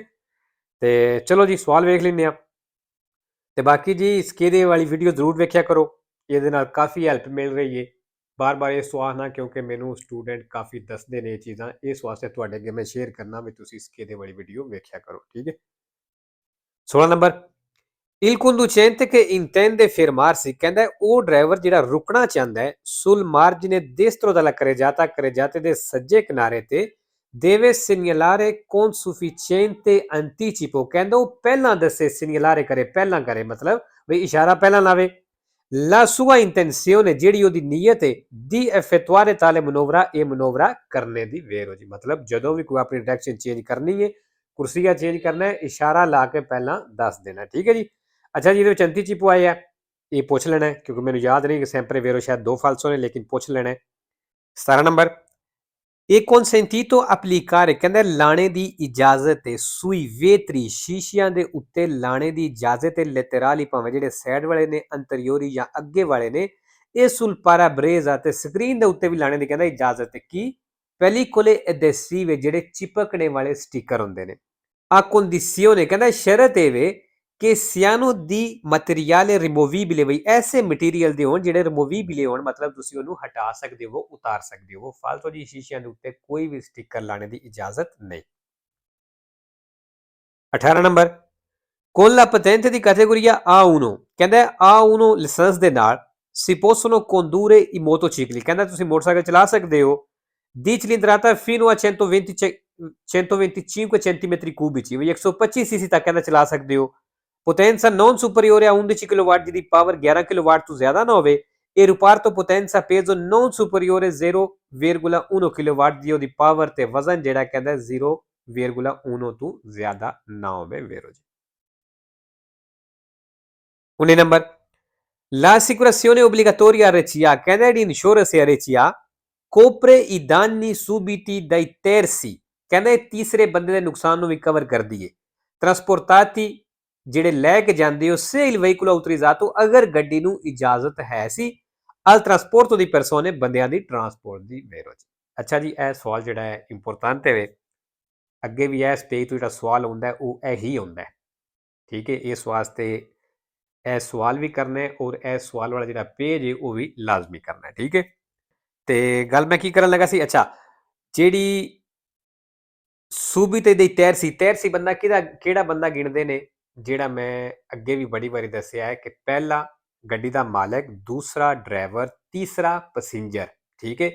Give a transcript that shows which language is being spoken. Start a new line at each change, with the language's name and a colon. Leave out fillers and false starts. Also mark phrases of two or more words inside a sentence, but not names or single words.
Punjabi: ਤੇ ਚਲੋ ਜੀ ਸਵਾਲ ਵੇਖ ਲੈਂਦੇ ਆ। ਤੇ ਬਾਕੀ ਜੀ ਸਕੇਦੇ ਵਾਲੀ ਵੀਡੀਓ ਜ਼ਰੂਰ ਵੇਖਿਆ ਕਰੋ, ਇਹਦੇ ਨਾਲ ਕਾਫੀ ਹੈਲਪ ਮਿਲ ਰਹੀ ਹੈ। ਬਾਰ-ਬਾਰ ਇਹ ਸਵਾਲ ਨਾ, ਕਿਉਂਕਿ ਮੈਨੂੰ ਸਟੂਡੈਂਟ ਕਾਫੀ ਦੱਸਦੇ ਨੇ ਇਹ ਚੀਜ਼ਾਂ, ਇਸ ਵਾਸਤੇ ਤੁਹਾਡੇ ਅੱਗੇ ਮੈਂ ਸ਼ੇਅਰ ਕਰਨਾ ਵੀ ਤੁਸੀਂ ਸਕੇਦੇ ਵਾਲੀ ਵੀਡੀਓ ਵੇਖਿਆ ਕਰੋ, ਠੀਕ ਹੈ। 16 ਨੰਬਰ,
Italian: Il conducente che intende fermarsi,
Punjabi: ਕਹਿੰਦਾ ਉਹ ਡਰਾਈਵਰ ਜਿਹੜਾ ਰੁਕਣਾ ਚਾਹੁੰਦਾ ਹੈ
Italian: sul margine destro della carreggiata
Punjabi: ਦੇ ਸੱਜੇ ਕਿਨਾਰੇ ਤੇ
Italian: deve segnalare con sufficiente anticipo,
Punjabi: ਕਹਿੰਦਾ ਉਹ ਪਹਿਲਾਂ ਦੱਸੇ, segnalare ਕਰੇ ਪਹਿਲਾਂ ਕਰੇ, ਮਤਲਬ ਵੀ ਇਸ਼ਾਰਾ ਪਹਿਲਾਂ ਲਾਵੇ।
Italian: La sua intenzione,
Punjabi: ਜਿਹੜੀ ਉਹਦੀ ਨੀਅਤ ਹੈ,
Italian: di effettuare tale manovra,
Punjabi: ਇਹ ਮਨੋਵਰਾ ਕਰਨੇ ਦੀ ਵੇਰ ਹੋ ਜੀ, ਮਤਲਬ ਜਦੋਂ ਵੀ ਕੋਈ ਆਪਣੀ ਡਾਇਰੈਕਸ਼ਨ ਚੇਂਜ ਕਰਨੀ ਹੈ, ਕੁਰਸੀਆ ਚੇਂਜ ਕਰਨਾ ਹੈ, ਇਸ਼ਾਰਾ ਲਾ ਕੇ ਪਹਿਲਾਂ ਦੱਸ ਦੇਣਾ, ਠੀਕ ਹੈ ਜੀ। ਅੱਛਾ ਜੀ, ਇਹਦੇ ਵਿੱਚ ਅੰਤੀਚਿਪੋ ਆਏ ਆ, ਇਹ ਪੁੱਛ ਲੈਣਾ ਹੈ, ਕਿਉਂਕਿ ਮੈਨੂੰ ਯਾਦ ਨਹੀਂ ਕਿ
Italian: sempre vero
Punjabi: ਸ਼ਾਇਦ 2 ਫਾਲਸੋ ਨੇ, ਲੇਕਿਨ ਪੁੱਛ ਲੈਣਾ ਹੈ। 17 ਨੰਬਰ, ਇਹ
Italian: consentito applicare,
Punjabi: ਕਹਿੰਦਾ ਲਾਣੇ ਦੀ ਇਜਾਜ਼ਤ ਹੈ
Italian: sui vetri,
Punjabi: ਸ਼ੀਸ਼ਿਆਂ ਦੇ ਉੱਤੇ ਲਾਣੇ ਦੀ ਇਜਾਜ਼ਤ ਹੈ laterali, ਭਾਵੇਂ ਜਿਹੜੇ ਸਾਈਡ ਵਾਲੇ ਨੇ, anteriori ਜਾਂ ਅੱਗੇ ਵਾਲੇ ਨੇ, ਇਹ
Italian: sul parabrezza
Punjabi: ਤੇ ਸਕਰੀਨ ਦੇ ਉੱਤੇ ਵੀ ਲਾਣੇ ਦੀ ਕਹਿੰਦਾ ਇਜਾਜ਼ਤ ਹੈ। ਕੀ
Italian: pellicole adhesive,
Punjabi: ਜਿਹੜੇ ਚਿਪਕਣੇ ਵਾਲੇ ਸਟicker ਹੁੰਦੇ ਨੇ।
Italian: A condizione,
Punjabi: ਕਹਿੰਦਾ ਸ਼ਰਤ ਇਹ ਵੇ ਕਿ
Italian: siano di materiale removibile,
Punjabi: ਬਈ ਐਸੇ ਮਟੀਰੀਅਲ ਦੇ ਹੋਣ ਜਿਹੜੇ ਰਿਮੂਵੀਬਲ ਹੋਣ, ਮਤਲਬ ਤੁਸੀਂ ਉਹਨੂੰ ਹਟਾ ਸਕਦੇ ਹੋ, ਉਤਾਰ ਸਕਦੇ ਹੋ। ਫਾਲਤੂ ਦੀ ਸ਼ੀਸ਼ਿਆਂ ਦੇ ਉੱਤੇ ਕੋਈ ਵੀ ਸਟicker ਲਾਣੇ ਦੀ ਇਜਾਜ਼ਤ ਨਹੀਂ। 18 ਨੰਬਰ,
Italian: con la patente di categoria A1,
Punjabi: ਕਹਿੰਦਾ A1 ਲਾਇਸੈਂਸ ਦੇ ਨਾਲ
Italian: si possono condurre i motocicli,
Punjabi: ਕਹਿੰਦਾ ਤੁਸੀਂ ਮੋਟਰਸਾਈਕਲ ਚਲਾ ਸਕਦੇ ਹੋ
Italian: di cilindrata fino a 125 centimetri cubici,
Punjabi: 125 cc ਤੱਕ ਕਹਿੰਦਾ ਚਲਾ ਸਕਦੇ ਹੋ।
Italian: Potenza non superiore a 11 kW,
Punjabi: ਜਿਹਦੀ ਪਾਵਰ 11 kW ਤੋਂ ਜ਼ਿਆਦਾ ਨਾ ਹੋਵੇ।
Italian: ਇਹ rapporto potenza peso non superiore 0,1 kW,
Punjabi: ਦੀ ਉਹਦੀ ਪਾਵਰ ਤੇ ਵਜ਼ਨ ਜਿਹੜਾ ਕਹਿੰਦਾ 0,1 ਤੋਂ ਜ਼ਿਆਦਾ ਨਾ ਹੋਵੇ ਵੇਰੋ ਜੀ। 19 ਨੰਬਰ,
Italian: l'assicurazione obbligatoria RCA,
Punjabi: ਕਹਿੰਦਾ ਜਿਹੜੀ ਇੰਸ਼ੋਰੈਂਸ ਹੈ
Italian: RCA copre i danni subiti dai terzi,
Punjabi: ਕਹਿੰਦਾ ਇਹ ਤੀਸਰੇ ਬੰਦੇ ਦੇ ਨੁਕਸਾਨ ਨੂੰ ਵੀ ਕਵਰ ਕਰਦੀ ਹੈ। ਟਰਾਂਸਪੋਰਟਾਤੀ, ਜਿਹੜੇ ਲੈ ਕੇ ਜਾਂਦੇ ਹੋ
Italian: se il veicolo autorizzato,
Punjabi: ਅਗਰ ਗੱਡੀ ਨੂੰ ਇਜਾਜ਼ਤ ਹੈ ਸੀ
Italian: al trasporto di persone,
Punjabi: ਬੰਦਿਆਂ ਦੀ ਟਰਾਂਸਪੋਰਟ ਦੀ ਵੇਰੋ ਜੀ। ਅੱਛਾ ਜੀ, ਇਹ ਸਵਾਲ ਜਿਹੜਾ ਹੈ ਇੰਪੋਰਟੈਂਟ ਹੈ, ਅੱਗੇ ਵੀ ਇਸ ਪੇਜ ਤੋਂ ਜਿਹੜਾ ਸਵਾਲ ਹੁੰਦਾ ਉਹ ਇਹੀ ਹੁੰਦਾ, ਠੀਕ ਹੈ। ਇਸ ਵਾਸਤੇ ਇਹ ਸਵਾਲ ਵੀ ਕਰਨਾ ਹੈ ਔਰ ਇਹ ਸਵਾਲ ਵਾਲਾ ਜਿਹੜਾ ਪੇਜ ਹੈ ਉਹ ਵੀ ਲਾਜ਼ਮੀ ਕਰਨਾ ਹੈ, ਠੀਕ ਹੈ। ਤੇ ਗੱਲ ਮੈਂ ਕੀ ਕਰਨ ਲੱਗਾ ਸੀ, ਅੱਛਾ ਜਿਹੜੀ
Italian: subiti dai terzi
Punjabi: ਬੰਦਾ ਕਿਹੜਾ ਬੰਦਾ ਗਿਣਦੇ ਨੇ, ਜਿਹੜਾ ਮੈਂ ਅੱਗੇ ਵੀ ਬੜੀ ਵਾਰੀ ਦੱਸਿਆ ਹੈ ਕਿ ਪਹਿਲਾ ਗੱਡੀ ਦਾ ਮਾਲਕ, ਦੂਸਰਾ ਡਰਾਈਵਰ, ਤੀਸਰਾ ਪੈਸੇਂਜਰ, ਠੀਕ ਹੈ।